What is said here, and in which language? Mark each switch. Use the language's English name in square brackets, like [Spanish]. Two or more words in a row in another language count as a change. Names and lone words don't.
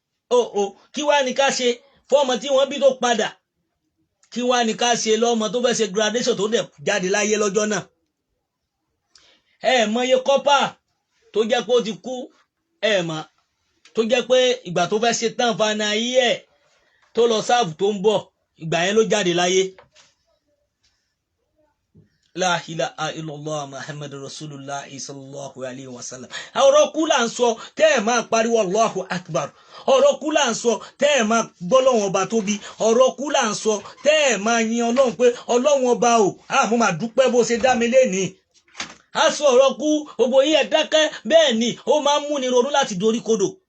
[Yoruba] O, o, kí wá ni ká ṣe fún ọmọ tí wọ́n bí tó padà? Kí wá ni ká ṣe lọ́mọ tó fẹ́ ṣe graduation tó dẹ̀ jáde láyé lọ́jọ́ náà? Ẹ mọye kọ́pà tó jẹ́ pé ó ti kú, ẹ mọ̀, tó jẹ́ pé ìgbà tó fẹ́ ṣe tán fana ayé ẹ̀ tó lọ sáàfù tó ń bọ̀, ìgbà yẹn ló jáde láyé. [Arabic] لا إله إلا الله محمد رسول الله صلى الله عليه وسلم. [Yoruba] Ọ̀rọ̀ kú là ń sọ, tẹ́ ẹ máa pariwo [Arabic] الله أكبر. [Yoruba] Ọ̀rọ̀ kú là ń sọ, tẹ́ ẹ máa gbọ́ Ọlọ́run ọba tóbi. Ọ̀rọ̀ kú là ń sọ, tẹ́ ẹ máa yin Ọlọ́run pé, "Ọlọ́run ọba o, a mo máa dúpẹ́ bó ṣe dá mi lénìí." A sọ ọ̀rọ̀ kú, gbogbo yín ẹ dákẹ́, bẹ́ẹ̀ ni, ó máa ń múni ronú láti dorí kodò.